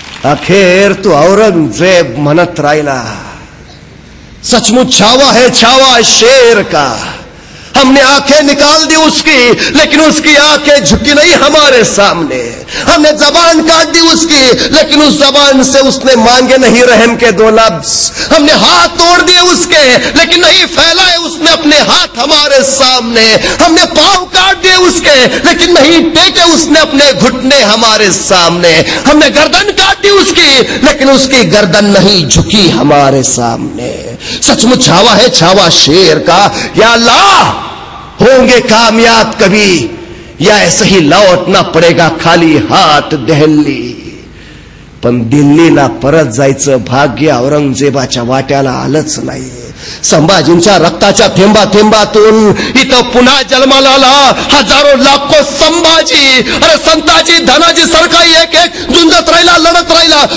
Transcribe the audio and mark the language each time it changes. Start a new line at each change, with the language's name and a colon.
Marathi: अखेर तू औरंगजेब म्हणत राहिला,
Hindi: सचमुच छावा है छावा शेर का, हमने आंखें निकाल दी उसकी, लेकिन उसकी आंखें झुकी नहीं हमारे सामने। हमने जबान काट दी उसकी, लेकिन उस जबान से उसने मांगे नहीं रहम के 2 लफ्ज। हमने हाथ तोड़ दिए उसके, लेकिन नहीं फैलाए उसने अपने हाथ हमारे सामने। हमने पांव काट दिए उसके, लेकिन नहीं टेके उसने अपने घुटने हमारे सामने। हमने गर्दन काट दी उसकी, लेकिन उसकी गर्दन नहीं झुकी हमारे सामने। सचमुच छावा है छावा शेर का। या अल्लाह, होंगे कामयाब कभी या ऐसे ही लौटना पडेगा खाली हात दिल्ली।
Marathi: पण दिल्लीला परत जायचं भाग्य औरंगजेबाच्या वाट्याला आलंच नाही। संभाजींच्या रक्ताच्या थेंबा थेंबातून इथं पुन्हा जन्माला आला हजारो लाखो संभाजी। अरे संताजी धनाजी सरकारी एक एक झुंजत राहिला, लढत राहिला।